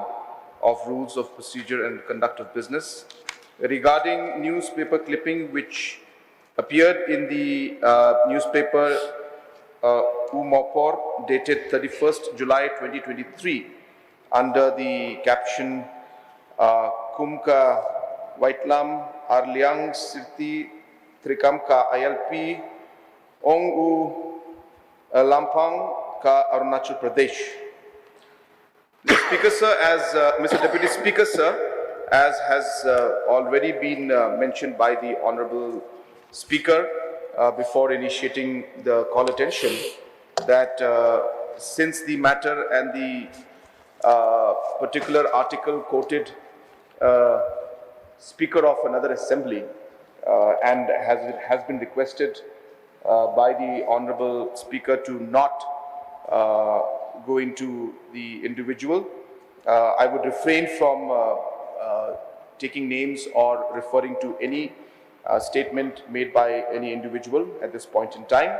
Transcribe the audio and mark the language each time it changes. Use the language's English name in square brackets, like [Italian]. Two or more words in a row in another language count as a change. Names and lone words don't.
[English] of Rules of Procedure and Conduct of Business regarding newspaper clipping which appeared in the newspaper Nongpoh dated 31st July 2023 under the caption Kumka Waitlam Arliang Sirti Trikamka ILP Ong U Lampang Ka Arunachal Pradesh. Mr. Speaker, sir, as Mr. Deputy Speaker, sir, as has already been mentioned by the Honorable Speaker before initiating the call attention, that since the matter and the particular article quoted Speaker of another assembly and has been requested by the Honorable Speaker to not go into the individual, I would refrain from taking names or referring to any statement made by any individual at this point in time.